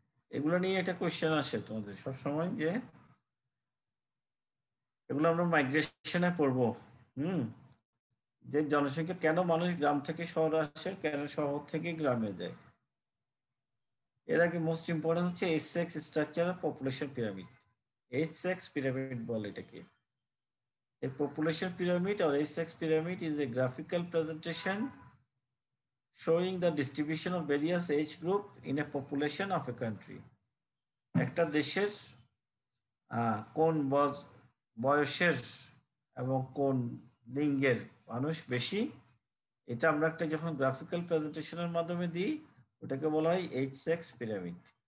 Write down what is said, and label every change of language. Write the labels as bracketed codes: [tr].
[bn] এগুলো নিয়ে একটা কোয়েশ্চেন আসে তোমাদের সবসময়, যে এগুলো আমরা মাইগ্রেশনে পড়বো। যে জনসংখ্যা কেন মানুষ গ্রাম থেকে শহরে আসে, কেন শহর থেকে গ্রামে যায়। এর আগে [en] most important [bn] হচ্ছে [en] Age sex structure of population pyramid. [bn] H-x pyramid বলে এটাকে। [en] A population pyramid or H-X pyramid is a graphical presentation showing the distribution of various age group in a population of a country. [bn] একটা দেশের কোন বয়সের এবং কোন লিঙ্গের মানুষ বেশি, এটা আমরা একটা যখন গ্রাফিক্যাল প্রেজেন্টেশনের মাধ্যমে দিই, ওটাকে বলা হয় এইচ-এক্স পিরামিড।